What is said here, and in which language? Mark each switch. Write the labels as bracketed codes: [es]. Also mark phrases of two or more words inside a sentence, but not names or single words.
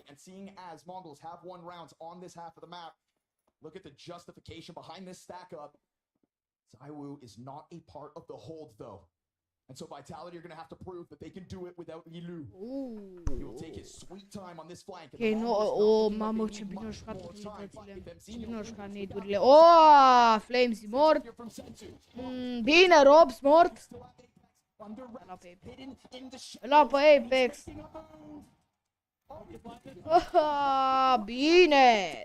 [en] And seeing as Mongols have won rounds on this half of the map, look at the justification behind this stack up. Zywoo is not a part of the hold though. And so Vitality are going to have to prove that they can do it without Lilu. He will take his sweet time on this flank. Ok, no, [ro] mamă, ce bine au jucat utilitățile. Ce bine au jucat nade-urile. Oh, Flamesy mort. Bine, Robs mort. Îl pe Apex. Bine.